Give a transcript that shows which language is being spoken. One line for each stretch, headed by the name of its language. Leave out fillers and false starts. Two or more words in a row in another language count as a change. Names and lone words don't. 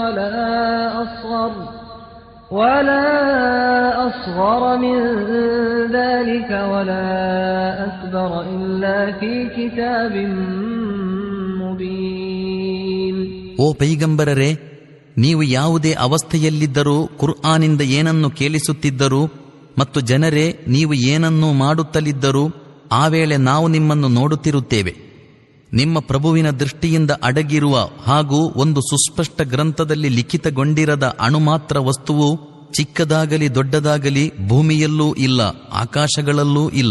Arabic: ولا أصغر من ذلك ولا أكبر إلا في كتاب مبين.
Kannada: ಓ ಪೈಗಂಬರರೇ, ನೀವು ಯಾವುದೇ ಅವಸ್ಥೆಯಲ್ಲಿದ್ದರೂ ಕುರ್ಆನಿಂದ ಏನನ್ನು ಕೇಳಿಸುತ್ತಿದ್ದರೂ ಮತ್ತು ಜನರೇ ನೀವು ಏನನ್ನೂ ಮಾಡುತ್ತಲಿದ್ದರೂ ಆ ವೇಳೆ ನಾವು ನಿಮ್ಮನ್ನು ನೋಡುತ್ತಿರುತ್ತೇವೆ. ನಿಮ್ಮ ಪ್ರಭುವಿನ ದೃಷ್ಟಿಯಿಂದ ಅಡಗಿರುವ ಹಾಗೂ ಒಂದು ಸುಸ್ಪಷ್ಟ ಗ್ರಂಥದಲ್ಲಿ ಲಿಖಿತಗೊಂಡಿರದ ಅಣುಮಾತ್ರ ವಸ್ತುವು ಚಿಕ್ಕದಾಗಲಿ ದೊಡ್ಡದಾಗಲಿ ಭೂಮಿಯಲ್ಲೂ ಇಲ್ಲ, ಆಕಾಶಗಳಲ್ಲೂ ಇಲ್ಲ.